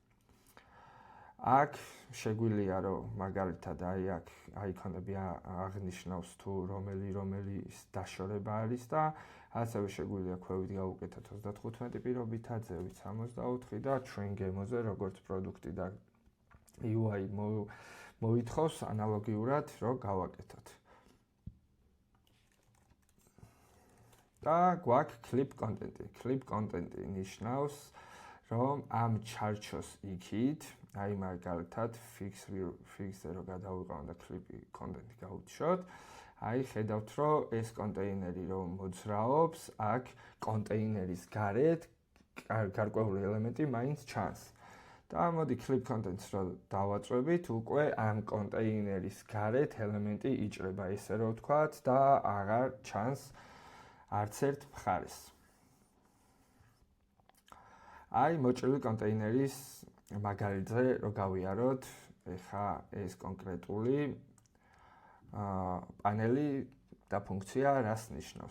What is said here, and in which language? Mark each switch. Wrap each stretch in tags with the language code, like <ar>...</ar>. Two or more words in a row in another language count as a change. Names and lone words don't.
<ka>აქ შეგვიძლია რომ მაგალითად აი აქ აიკონები აღნიშნავს თუ რომელი დაშორება არის და ასევე შეგვიძლია ქვევით გავუკეთოთ 35 პირობითად, ზევით 64 და ჩვენ გემოზე როგორც პროდუქტი და UI მოითხოვს ანალოგიურად რომ გავაკეთოთ. და გვაქვს</ka> <en>clip content-ი. Clip content-ი</en> <ka>ნიშნავს რომ ამ ჩარჩოს იქით აი მაგალითად fix-ზე რო გადავიყვანოთ და</ka> <en>clip content-ი</en> <ka>გავუჩვოთ, აი ხედავთ რომ ეს კონტეინერი რომ მოძრაობს, აქ კონტეინერის გარეთ გარკვეული ელემენტი მაინც ჩანს. და მოდი</ka> <en>clip content-ს</en> <ka>რო დავაწვევით, უკვე ამ კონტეინერის გარეთ ელემენტი იჭრება, ესე რომ ვთქვათ და აღარ ჩანს არც ერთ მხარეს. აი მოჭრილი კონტეინერის მაგალითზე რო გავიაროთ, ეხა ეს კონკრეტული პანელი და ფუნქცია რას ნიშნავს?</ka>